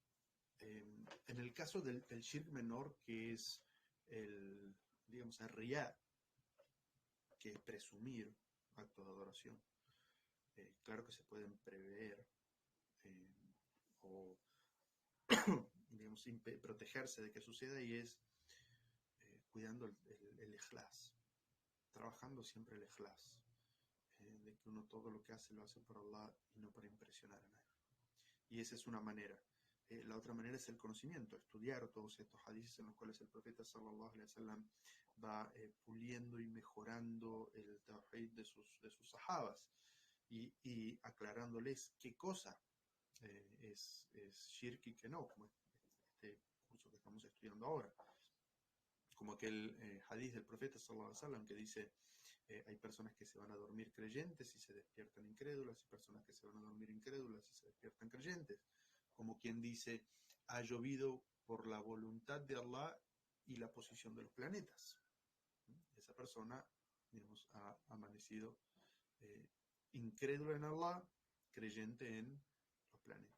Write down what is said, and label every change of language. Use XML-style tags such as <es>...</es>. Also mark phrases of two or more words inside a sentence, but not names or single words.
<es>En el caso del shirk menor, que es digamos, el riyá, que es presumir actos de adoración, claro que se pueden prever o digamos, protegerse de que suceda, y es cuidando el ikhlas, trabajando siempre el ikhlas, de que uno todo lo que hace lo hace por Allah y no para impresionar a nadie. Y esa es una manera. La otra manera es el conocimiento, estudiar todos estos hadices en los cuales el profeta</es> <ar>صلى الله عليه وسلم</ar> <es>va puliendo y mejorando el tawhid de sus sahabas y aclarándoles qué cosa es shirk y qué no, como este curso que estamos estudiando ahora. Como aquel hadith del profeta</es> <ar>صلى الله عليه وسلم</ar> <es>que dice, hay personas que se van a dormir creyentes y se despiertan incrédulas, y personas que se van a dormir incrédulas y se despiertan creyentes. Como quien dice, ha llovido por la voluntad de Allah y la posición de los planetas. Esa persona, digamos, ha amanecido incrédula en Allah, creyente en los planetas.</es>